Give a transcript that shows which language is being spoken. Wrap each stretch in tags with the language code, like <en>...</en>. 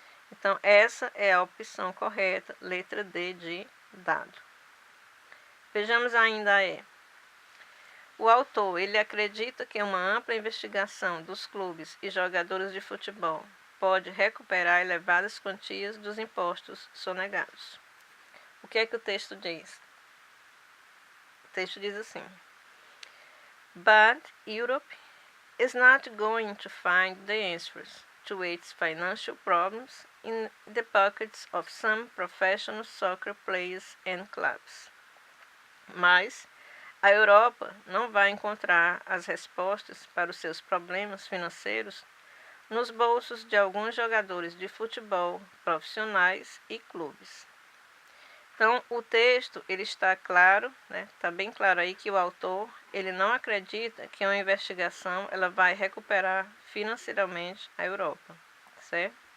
<pt>Então, essa é a opção correta, letra D de dado. Vejamos ainda o autor, ele acredita que uma ampla investigação dos clubes e jogadores de futebol pode recuperar elevadas quantias dos impostos sonegados. O que é que o texto diz? O texto diz assim:</pt> <en>But Europe is not going to find the answers to its financial problems in the pockets of some professional soccer players and clubs.</en> <pt>Mas a Europa não vai encontrar as respostas para os seus problemas financeiros nos bolsos de alguns jogadores de futebol profissionais e clubes. Então, o texto ele está claro, né? Está bem claro aí que o autor ele não acredita que uma investigação ela vai recuperar financeiramente a Europa, certo?</pt>